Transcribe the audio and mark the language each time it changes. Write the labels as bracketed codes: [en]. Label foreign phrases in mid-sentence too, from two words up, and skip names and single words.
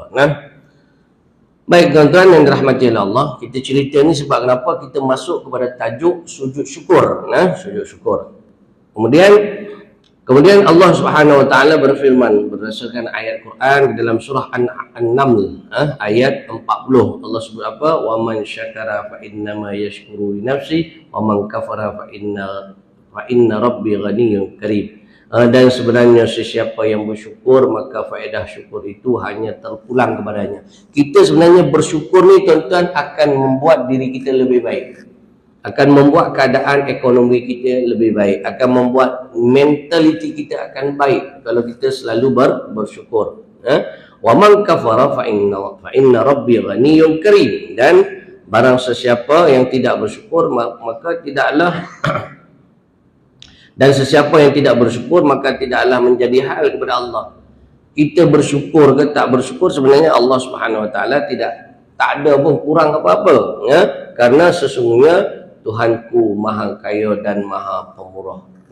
[ms] Baik tuan-tuan yang dirahmati oleh Allah, kita cerita ni sebab kenapa kita masuk kepada tajuk sujud syukur. Sujud syukur. Kemudian Allah [ar] سبحانه وتعالى [ms] berfirman berdasarkan ayat Quran di dalam surah An-Naml ayat 40. Allah sebut apa? [ar] ومن شكر فإنما يشكر لنفسه ومن كفر فإن ربي غني كريم. [ms] Dan sebenarnya sesiapa yang bersyukur, maka faedah syukur itu hanya terpulang kepadanya. Kita sebenarnya bersyukur ni tuan-tuan akan membuat diri kita lebih baik, akan membuat keadaan ekonomi kita lebih baik, akan membuat mentaliti kita akan baik kalau kita selalu bersyukur. [ar] ومن كفر فإن ربي غني كريم. [ms] Dan barang sesiapa yang tidak bersyukur, maka tidaklah dan sesiapa yang tidak bersyukur, maka tidaklah menjadi hal kepada Allah. Kita bersyukur ke tak bersyukur, sebenarnya Allah [ar] سبحانه وتعالى [ms] tak ada pun kurang apa-apa, karena sesungguhnya Tuhanku maha kaya dan maha pemurah.